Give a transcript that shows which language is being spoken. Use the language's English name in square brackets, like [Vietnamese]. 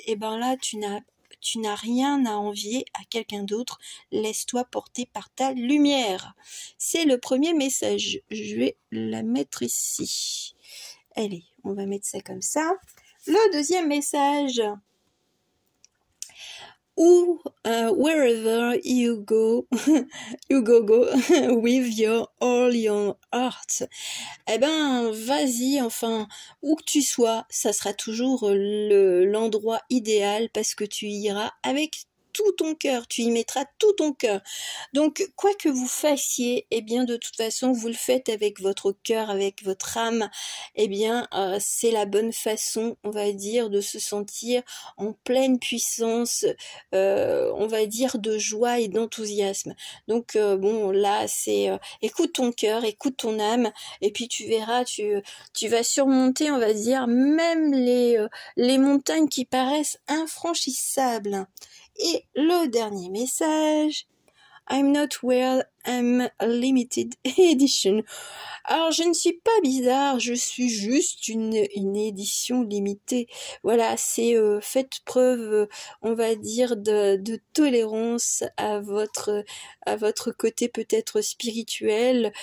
[French] Et là tu n'as rien à envier à quelqu'un d'autre. Laisse-toi porter par ta lumière. C'est le premier message. Je vais la mettre ici. Allez, on va mettre ça comme ça. Le deuxième message. [English] Wherever you go, go with all your heart. [French] Vas-y, enfin, où que tu sois, ça sera toujours l'endroit idéal parce que tu iras avec tout ton cœur, tu y mettras tout ton cœur. Donc, quoi que vous fassiez, de toute façon, vous le faites avec votre cœur, avec votre âme. C'est la bonne façon, on va dire, de se sentir en pleine puissance, on va dire, de joie et d'enthousiasme. Donc, là, c'est écoute ton cœur, écoute ton âme, et puis tu verras, tu vas surmonter, on va dire, même les montagnes qui paraissent infranchissables. Et le dernier message, [English] I'm not well, I'm a limited edition. [French] Alors, je ne suis pas bizarre, je suis juste une édition limitée. Voilà, c'est faites preuve, on va dire, de tolérance à votre côté peut-être spirituel.